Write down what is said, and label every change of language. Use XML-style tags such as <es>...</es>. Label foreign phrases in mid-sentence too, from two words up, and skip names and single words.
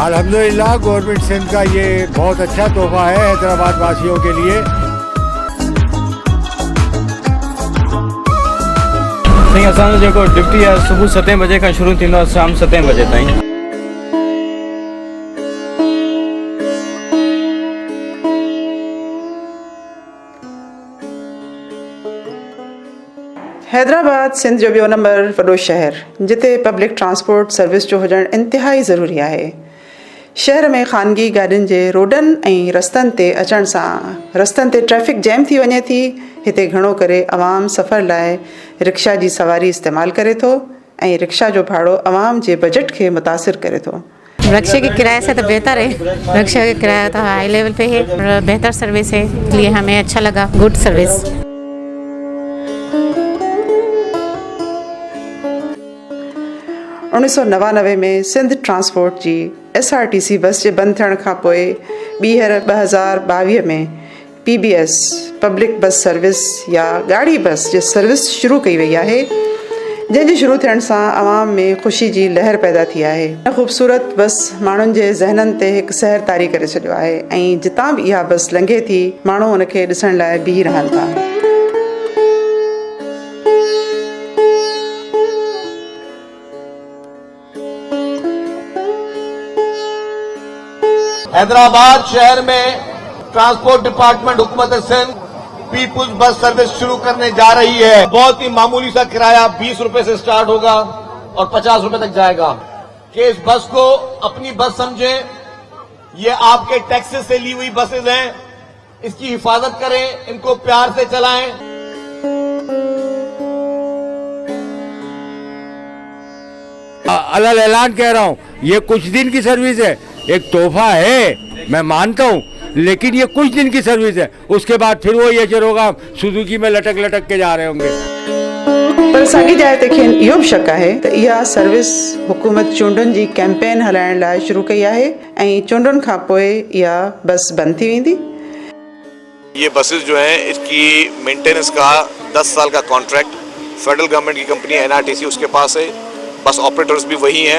<ur>الحمدللہ گورنمنٹ سندھ کا یہ بہت اچھا تحفہ ہے حیدرآباد واسیوں کے لیے.</ur> <sd>साईं असांजो जेको ड्यूटी आहे सुबुह 7 बजे खां शुरू थींदो आहे शाम 7 बजे ताईं। हैदराबाद सिंध जो ॿियो नंबर वॾो शहर जिते</sd> <en>public transport service</en> <sd>जो हुजणु इंतिहाई ज़रूरी आहे। शहर में ख़ानगी गाॾियुनि जे रोडनि ऐं रस्तनि ते अचण सां रस्तनि ते</sd> <en>traffic jam</en> <sd>थी वञे थी। हिते घणो करे अवाम सफ़र लाइ रिक्शा जी सवारी इस्तेमालु करे थो ऐं रिक्शा जो भाड़ो अवाम जे बजट खे मुतासिर करे थो।</sd> <ur>رکشے کے کرائے سے تو بہتر ہے، رکشہ کا کرایہ تو</ur> <en>high level</en> <ur>پہ ہے، بہتر سروس ہے، اس لیے ہمیں اچھا لگا,</ur> <en>good service.</en> <sd>1999 में सिंध ट्रांसपोर्ट जी SRTC बस जे बंदि थियण खां पोइ ॿीहर 2022 में PBS पब्लिक बस सर्विस या गाड़ी बस जी सर्विस शुरू कई वई आहे, जंहिंजे शुरू थियण सां अवाम में ख़ुशी जी लहर पैदा थी आहे। ख़ूबसूरत बस माण्हुनि जे ज़हननि ते हिकु सहर तारी करे छॾियो आहे ऐं जितां बि इहा बस लंघे थी माण्हू उनखे ॾिसण लाइ बीह रहनि था।</sd> <ur>حیدرآباد شہر میں</ur> <en>transport department</en> <ur>حکومت سندھ پیپلز بس سروس شروع کرنے جا رہی ہے. بہت ہی معمولی سا کرایہ 20 روپے سے سٹارٹ ہوگا اور 50 روپے تک جائے گا. کہ اس بس کو اپنی بس سمجھیں، یہ آپ کے ٹیکسز سے لی ہوئی بسز ہیں، اس کی حفاظت کریں، ان کو پیار سے چلائیں. الگ اعلان کہہ رہا ہوں، یہ کچھ دن کی سروس ہے، ایک تحفہ ہے میں مانتا ہوں، لیکن یہ کچھ دن کی سروس ہے. اس کے بعد پھر وہ یہ ہوگا سوزوکی میں لٹک لٹک کے جا رہے ہوں گے.</ur> <sd>पर साॻी जाइ ते खेनि इहो बि शक आहे त इहा सर्विस हुकूमत चूंडुनि जी कैंपेन हलाइण लाइ शुरू कई आहे ऐं चूंडुनि खां पोइ इहा बस बंदि थी वेंदी।</sd> <ur>یہ بسز جو ہیں اس کی مینٹیننس کا 10 سال کا</ur> <en>contract federal government</en> <ur>کی کمپنی NRTC اس کے پاس ہے.</ur> <en>bus operators</en> <ur>بھی وہی ہیں.</ur>